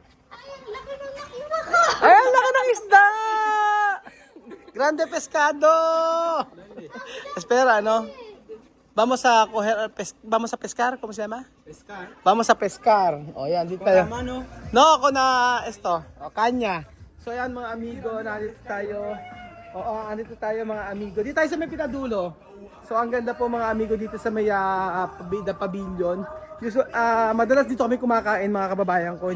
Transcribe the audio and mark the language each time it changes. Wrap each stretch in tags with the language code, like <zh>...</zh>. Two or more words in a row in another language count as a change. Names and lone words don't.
<tl>Ay, ang laki ng isda!</tl> <es>Grande pescado! Espera, ano? Vamos a coger, vamos a pescar, ¿cómo se llama? Pescar. Vamos a pescar.</es> <tl>O yan, dito tayo.</tl> <es>Mano.</es> <tl>No, ako na, esto, kanya. So yan mga amigo, nandito tayo. Oo, andito tayo mga amigo. Dito tayo sa may pinadulo. So ang ganda po mga amigo dito sa may The Pavilion. Madalas dito kami kumakain mga kababayan ko.</tl>